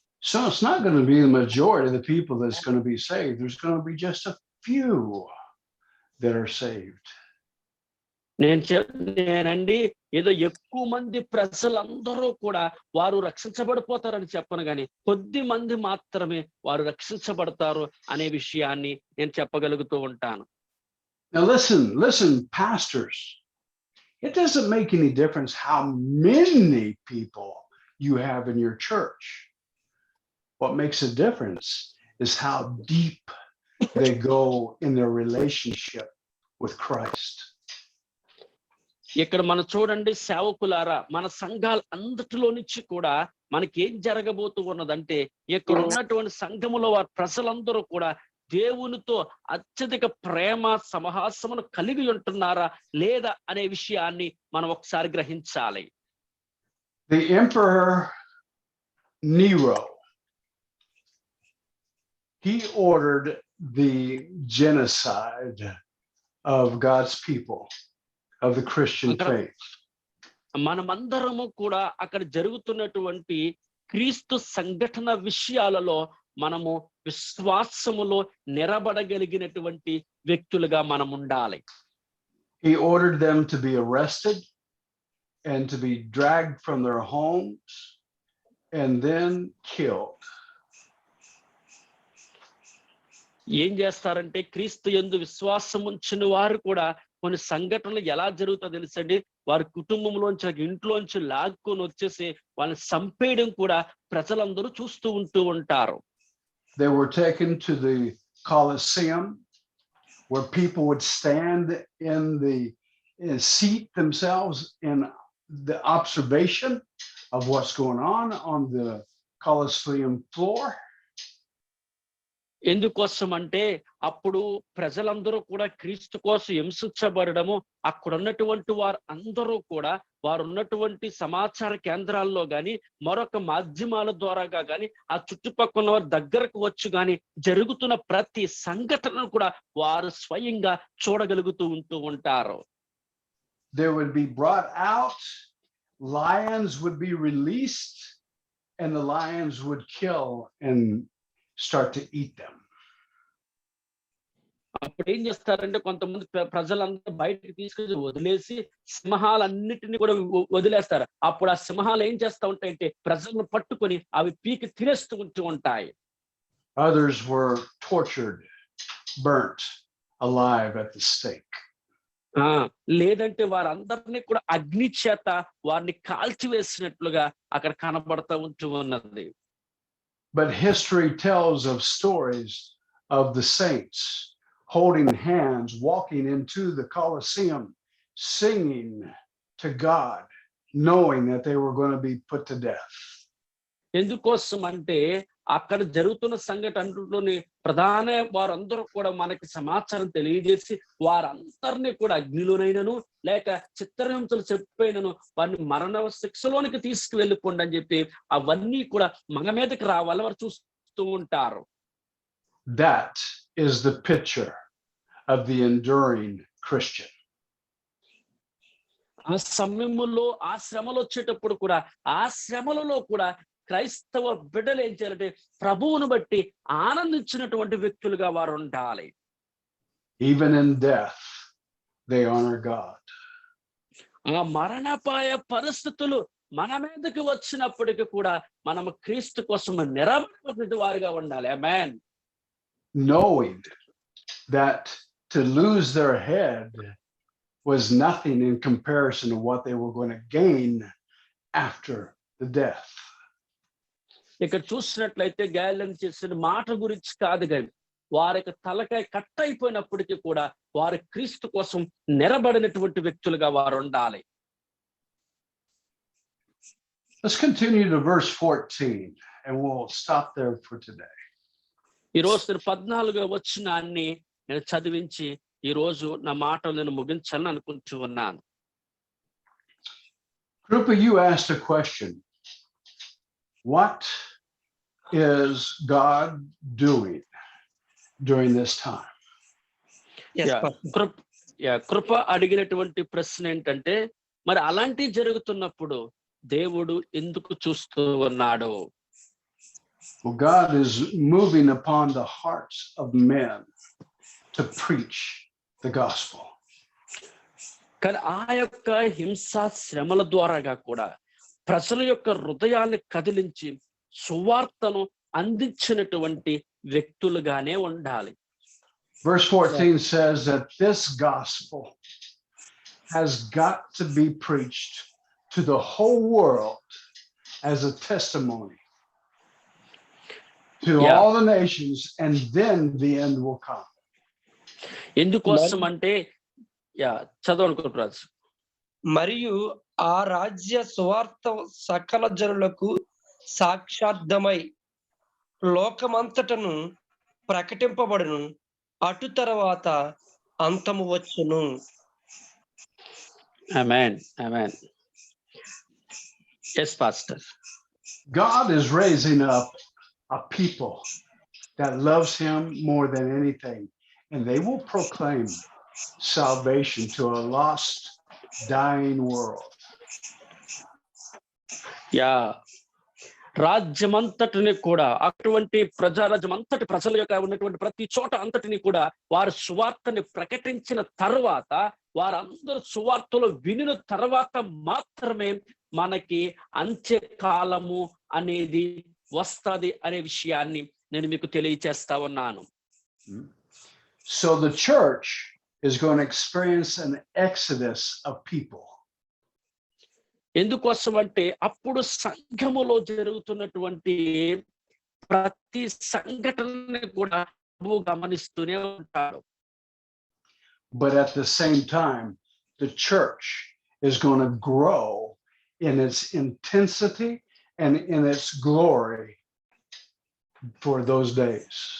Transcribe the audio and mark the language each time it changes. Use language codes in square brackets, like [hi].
[en] So it's not going to be the majority of the people that's going to be saved. There's going to be just a few that are saved. [te] నేనండి ఏదో ఎక్కువ మంది ప్రజలందరూ కూడా వారు రక్షించబడిపోతారని చెప్పను, కానీ కొద్ది మంది మాత్రమే వారు రక్షించబడతారు అనే విషయాన్ని నేను చెప్పగలుగుతూ ఉంటాను. [en] Now listen, pastors. It doesn't make any difference how many people you have in your church. What makes a difference is how deep they go in their relationship with Christ. [te] ఇక్కడ మనం చూడండి సేవకులారా, మన సంఘాల అందటిలో నుంచి కూడా మనకి ఏం జరగబోతూ ఉన్నదంటే ఇక్కడ ఉన్నటువంటి సంఘములో వారి ప్రజలందరూ కూడా దేవునితో అత్యధిక ప్రేమ సమహాసమును కలిగి ఉంటున్నారా లేదా అనే విషయాన్ని మనం ఒకసారి గ్రహించాలి. [en] The Emperor Nero, he ordered the genocide of God's people, of the Christian faith. [te] మనమందరము కూడా అక్కడ జరుగుతున్నటువంటి క్రీస్తు సంఘటన విషయాలలో మనము విశ్వాసములో నిలబడగలిగినటువంటి వ్యక్తులుగా మనం ఉండాలి. [en] He ordered them to be arrested and to be dragged from their homes and then killed. [te] ఏం చేస్తారంటే క్రీస్తు యందు విశ్వాసం ఉంచిన వారు కూడా కొన్ని సంఘటనలు ఎలా జరుగుతుందో తెలుసండి, వారి కుటుంబంలోంచి ఇంట్లోంచి లాక్కొని వచ్చేసి వాళ్ళని చంపేయడం కూడా ప్రజలందరూ చూస్తూ ఉంటూ ఉంటారు. [en] They were taken to the Colosseum where people would stand and seat themselves in the observation of what's going on the Colosseum floor. ఎందుకోసం అంటే అప్పుడు ప్రజలందరూ కూడా క్రీస్తు కోసం హింసించబడము, అక్కడ ఉన్నటువంటి వారు అందరూ కూడా వారు ఉన్నటువంటి సమాచార కేంద్రాల్లో గాని మరొక మాధ్యమాల ద్వారాగా గాని ఆ చుట్టుపక్కల వారి దగ్గరకు వచ్చి గాని జరుగుతున్న ప్రతి సంఘటనను కూడా వారు స్వయంగా చూడగలుగుతూ ఉంటూ ఉంటారు. They would be brought out, lions would be released, and the lions would kill and start to eat them. [te] అప్పుడు ఏం చేస్తారంటే కొంతమంది ప్రజలందరూ బయటకు తీసుకొని వదిలేసి సింహాలన్నిటిని కూడా వదిలేస్తారు. అప్పుడు ఆ సింహాలు ఏం చేస్తా ఉంటాయంటే ప్రజలను పట్టుకొని అవి పీకి తినేస్తూ ఉంటాయి. [en] Others were tortured, burnt alive at the stake. [te] లేదంటే వారందరినీ కూడా అగ్ని చేత వారిని కాల్చివేసినట్లుగా అక్కడ కనబడతా ఉన్నది. [en] But history tells of stories of the saints holding hands, walking into the Colosseum, singing to God, knowing that they were going to be put to death. [te] ఎందుకోసం అంటే అక్కడ జరుగుతున్న సంఘటనలోని ప్రధాన వారందరూ కూడా మనకి సమాచారం తెలియజేసి వారందరినీ కూడా అగ్నిలోనైనను లేక చిత్రహింసలు చెప్పైనను వారిని మరణ శిక్షలోనికి తీసుకువెళ్ళిపోండి అని చెప్పి అవన్నీ కూడా మన మీదకి రావాలని వారు చూస్తూ ఉంటారు. [en] That is the picture of the enduring Christian. [te] ఆ సమయంలో ఆ శ్రమలు వచ్చేటప్పుడు కూడా ఆ శ్రమలలో కూడా క్రైస్తవ బిడ్డలు ఏం చేయాలంటే ప్రభువును బట్టి ఆనందించినటువంటి వ్యక్తులుగా వారు ఉండాలి. [en] Even in death, they honor God. [te] ఆ మరణపాయ పరిస్థితులు మన మీదకి వచ్చినప్పటికీ కూడా మనము క్రీస్తు కోసం నిలబడినటువంటి వారిగా ఉండాలి. ఆమేన్. [en] Knowing that to lose their head was nothing in comparison to what they were going to gain after the death. [te] ఇక్కడ చూసినట్లయితే గాలిని చేసిన మాట గురించి కాదు కానీ వారికి తలకాయ కట్ అయిపోయినప్పటికీ కూడా వారు క్రీస్తు కోసం నిలబడినటువంటి వ్యక్తులుగా వారు ఉండాలి. [en] Let's continue to verse 14 and we'll stop there for today. [te] ఈ రోజు 14వ వచనాన్ని నేను చదివించి ఈ రోజు నా మాటలు నేను ముగించాలని అనుకుంటూ ఉన్నాను. [en] Group of you asked a question. What is God doing during this time? Yes, [te] కృప అడిగినటువంటి ప్రశ్న ఏంటంటే మరి అలాంటి జరుగుతున్నప్పుడు దేవుడు ఎందుకు చూస్తూ ఉన్నాడు? [en] Well, God is moving upon the hearts of men to preach the gospel. [te] కానీ ఆ యొక్క హింసా శ్రమల ద్వారాగా కూడా ప్రజల యొక్క హృదయాన్ని కదిలించి సువార్తను అందించినటువంటి వ్యక్తులుగానే ఉండాలి. [en] Verse 14 says that this gospel has got to be preached to the whole world as a testimony to all the nations, and then the end will come. [te] ఎందుకోసం అంటే చదవనుకుంటున్నారు. మరియు ఆ రాజ్య సువార్త సకల జనులకు సాక్షార్థమై లోకమంతటను ప్రకటింపబడును, అటు తర్వాత అంతము వచ్చును. ఆమేన్, ఆమేన్. [en] Yes, Pastor. God is raising up a people that loves him more than anything, and they will proclaim salvation to a lost, dying world. [te] రాజ్యమంతటిని కూడా అటువంటి ప్రజారాజ్యమంతటి ప్రజల యొక్క ఉన్నటువంటి ప్రతి చోట అంతటిని కూడా వారు సువార్తని ప్రకటించిన తర్వాత వారందరూ సువార్తలో వినిన తర్వాత మాత్రమే మనకి అంత్యకాలము అనేది వస్తది అనే విషయాన్ని నేను మీకు తెలియచేస్తా ఉన్నాను. [en] So the church is going to experience an exodus of people. [te] ఎందుకోసం అంటే అప్పుడు సంఘములో జరుగుతున్నటువంటి ప్రతి సంఘటనని కూడా గమనిస్తూనే ఉంటాడు. [en] But at the same time, the church is going to grow in its intensity and in its glory for those days.